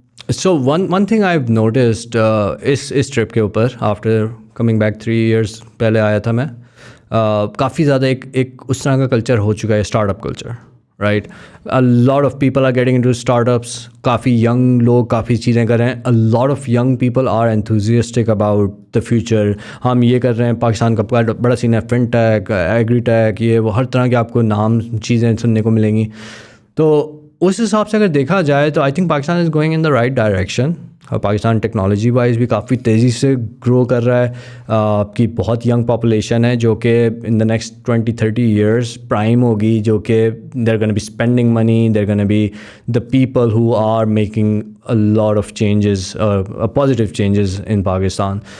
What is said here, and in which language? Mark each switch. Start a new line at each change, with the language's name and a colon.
English: So one thing I've noticed
Urdu: اس trip کے اوپر,
English: after coming back 3 years
Urdu: پہلے آیا تھا میں, کافی زیادہ ایک اس طرح کا کلچر ہو چکا ہے, start up culture, right.
English: A lot of people are getting into startups.
Urdu: Coffee young لوگ کافی چیزیں کر رہے ہیں.
English: A lot of young people are enthusiastic about the future.
Urdu: ہم یہ کر رہے ہیں, پاکستان کا بڑا سین ہے, فن ٹیک, ایگری ٹیک, یہ وہ ہر طرح کے آپ کو نام چیزیں سننے کو ملیں گی. تو اس حساب سے اگر دیکھا جائے تو
English: I think Pakistan is going in the right direction.
Urdu: Pakistan technology wise بھی کافی تیزی سے گرو کر رہا ہے. آپ کی بہت ینگ پاپولیشن ہے جو کہ
English: In the next 20-30 years prime ہوگی, جو کہ they're gonna be spending money, they're gonna be the people who are making a lot of changes, positive changes in Pakistan.